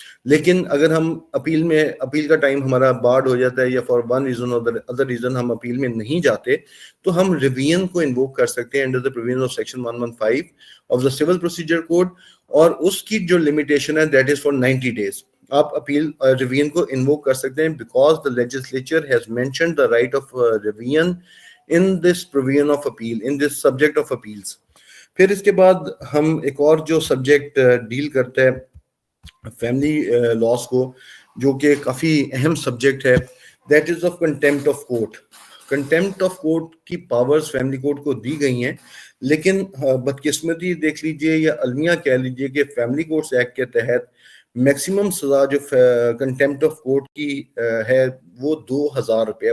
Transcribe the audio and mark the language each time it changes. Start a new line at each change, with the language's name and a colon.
Urdu: لیکن اگر ہم اپیل کا ٹائم ہمارا بارڈ ہو جاتا ہے یا فار ون ریزن اور ادر ریزن ہم اپیل میں نہیں جاتے تو ہم ریویژن کو انووک کر سکتے ہیں
English: under the provision of section 115 of the civil procedure code,
Urdu: اور اس کی جو لمیٹیشن ہے
English: That is for 90 days.
Urdu: آپ اپیل ریویژن کو انووک کر سکتے ہیں
English: Because the legislature has mentioned the right of revision in this provision of appeal in this subject of appeals.
Urdu: پھر اس کے بعد ہم ایک اور جو سبجیکٹ ڈیل کرتا ہے فیملی لاس کو, جو کہ کافی اہم سبجیکٹ ہے,
English: That is of contempt of court.
Urdu: Contempt of court کی پاورز فیملی کورٹ کو دی گئی ہیں, لیکن بدقسمتی دیکھ لیجئے یا المیہ کہہ لیجئے کہ فیملی کورٹس ایکٹ کے تحت میکسیمم سزا جو کنٹیمپٹ آف کورٹ کی ہے وہ 2000 روپے ہے.